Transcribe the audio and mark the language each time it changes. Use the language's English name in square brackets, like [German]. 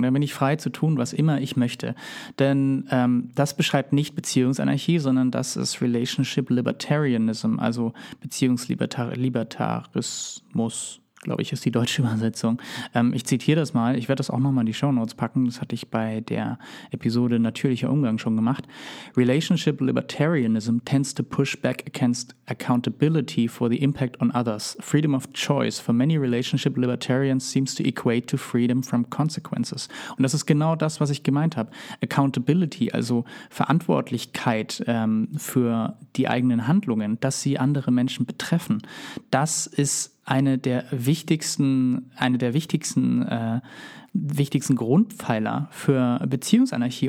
[German] Dann bin ich frei zu tun, was immer ich möchte. Denn das beschreibt nicht Beziehungsanarchie, sondern das ist Relationship Libertarianism, also Beziehungslibertarismus. Glaube ich, ist die deutsche Übersetzung. Ich zitiere das mal. Ich werde das auch nochmal in die Shownotes packen. Das hatte ich bei der Episode Natürlicher Umgang schon gemacht. [English] Relationship Libertarianism tends to push back against accountability for the impact on others. Freedom of choice for many relationship libertarians seems to equate to freedom from consequences. [German] Und das ist genau das, was ich gemeint habe. Accountability, also Verantwortlichkeit für die eigenen Handlungen, dass sie andere Menschen betreffen. Das ist eine der wichtigsten Grundpfeiler für Beziehungsanarchie.